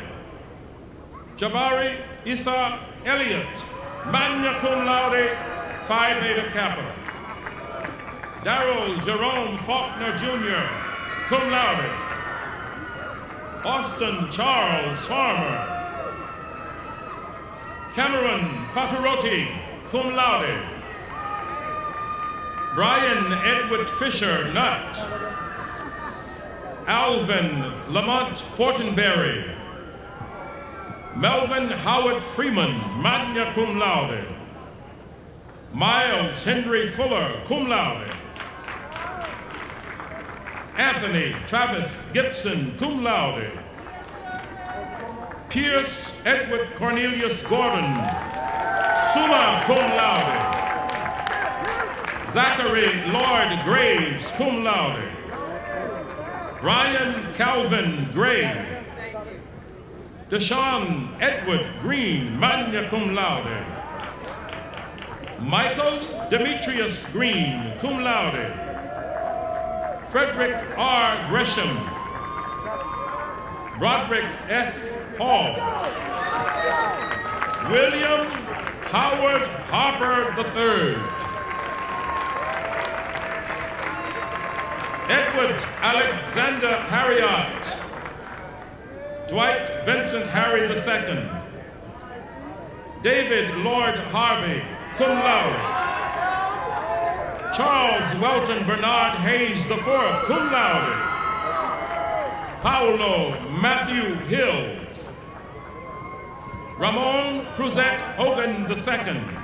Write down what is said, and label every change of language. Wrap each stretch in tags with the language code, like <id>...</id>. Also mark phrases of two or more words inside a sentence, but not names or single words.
<en>Jabari Issa Elliott,</en> <la>magna cum laude,</la> <en>Phi Beta Kappa. Darrell Jerome Faulkner Jr.,</en> <la>cum laude.</la> <en>Austin Charles Farmer. Cameron Faturoti,</en> <la>cum laude.</la> <en>Brian Edward Fisher Nutt. Alvin Lamont Fortenberry. Melvin Howard Freeman,</en> <la>magna cum laude.</la> <en>Miles Henry Fuller,</en> <la>cum laude.</la> <en>Anthony Travis Gibson,</en> <la>cum laude.</la> <en>Pierce Edward Cornelius Gordon,</en> <la>summa cum laude.</la> <en>Zachary Lloyd Graves,</en> <la>cum laude.</la> <en>Brian Calvin Gray. Deshaun Edward Green,</en> <la>magna cum laude.</la> <en>Michael Demetrius Green,</en> <la>cum laude.</la> <en>Frederick R. Gresham. Roderick S. Hall. William Howard Harper III. Edward Alexander Harriott. Dwight Vincent Harry II. David Lord Harvey,</en> <la>cum laude.</la> <en>Charles Welton Bernard Hayes IV,</en> <la>cum laude.</la> <en>Paulo Matthew Hills. Ramon Cruzette Hogan II.</en>